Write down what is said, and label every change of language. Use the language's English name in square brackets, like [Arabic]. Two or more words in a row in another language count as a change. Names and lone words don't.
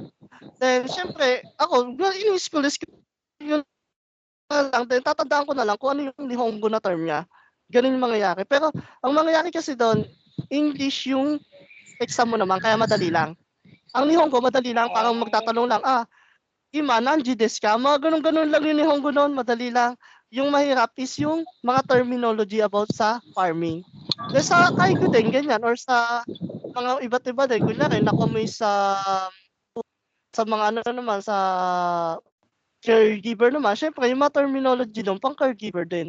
[Filipino] Then syempre, ako, in school yun lang. Then tatandaan ko na lang kung ano yung Nihongo na term niya. Ganun yung mangyayari. Pero ang mangyayari kasi doon, English yung exam mo naman, kaya madali lang. Ang Nihongo, madali lang, parang magtatanong lang, [Japanese] Ima, nanji desu ka? [Filipino] Mga ganun-ganun lang yung Nihongo noon, madali lang. Yung mahirap is yung mga terminology about sa farming. Then sa Kaigo din, ganyan, or sa mga iba't iba din. Kunyari, nakumoy sa mga ano naman, sa caregiver naman, syempre, yung mga terminology doon, pang caregiver din.